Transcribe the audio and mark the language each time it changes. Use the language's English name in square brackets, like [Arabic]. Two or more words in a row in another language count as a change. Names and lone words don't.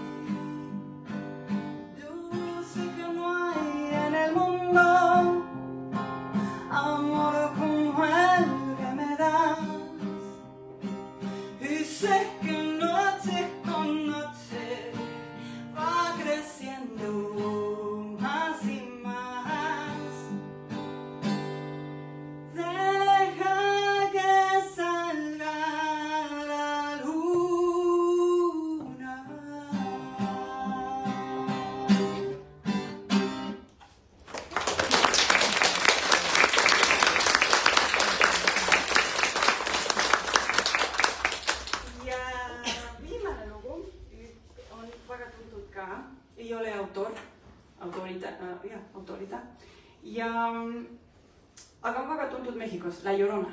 [Spanish] Yo sé que no hay en el mundo amor como el que me das, y sé que noche con noche va creciendo más y más. Deja que salga la luna. [Estonian] Ja viimane lugu on väga tuntud ka, ei ole autorita, aga on väga tuntud Mehhikos, La Llorona.